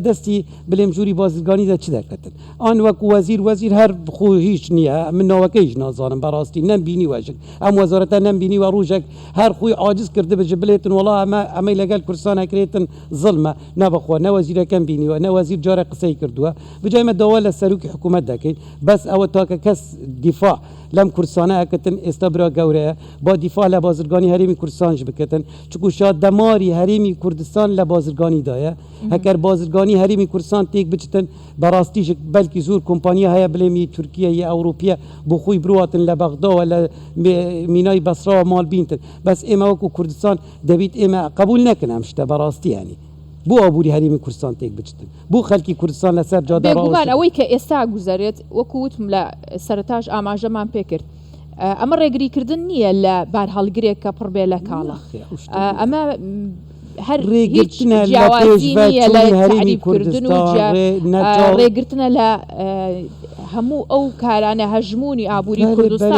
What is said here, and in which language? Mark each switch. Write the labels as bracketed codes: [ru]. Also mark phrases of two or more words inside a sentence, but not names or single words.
[ckb] دەستی بڵێم ژووری بازرگانیدا چ دەکەتن ئان وەکو وەزیر هەر خۆ هیچ نییە من ناوەکەیش نازانم بەڕاستی نەمبینی وەژن ئەم وەزارەتە نەمبینی وە ڕۆژێک هەر خۆی عاجز کرده بژ بڵێتن وڵا ئەمەی لەگەڵ کوردستان ئەکرێتن زڵمە نەبخوا نەوەزیرەکەم بینیوە نەوەزیر جارە قسەی کردووە بجایمە داوا لە سەرروکی حکوومەت دەکەین بەس ئەوە تاکە کەس دیفاع لەم کوردستانە ئەکەتن ئێستا برا گەورەیە با دیفاع لە [ku] بازرگانی هریمی کردستان ج بکتن چکو شاد دماری هریمی کردستان لبازرگانی دایه هکر بازرگانی هریمی کردستان تیک بچتن براستیش بلکی زور کمپانیا هیا بلمی ترکیه یا اوروپیه بخوی برواتن لبغداد ولا مینای بصره مال بینتن بس اما وکو کردستان دبیت اما قبول نکنه همشته براستی یعنی بو ابوری هریمی کردستان تیک بچتن بو خلکی کردستان لسر جاده [ckb] بێگومان ئەوەی کە ئێستا گوزارێت وەکووتم لە سەرتاش ئاماژەمان پێکرد ئەمە ڕێگریکردن نییە لە بار هەڵگرێک کە پڕ بێ لە کاڵە ئەمە هەر هیچ جیاوازی نییە لە تعریفکردن و ڕێگرتنە لە هەموو ئەو کارانە هەژمونی ئابووری کوردستان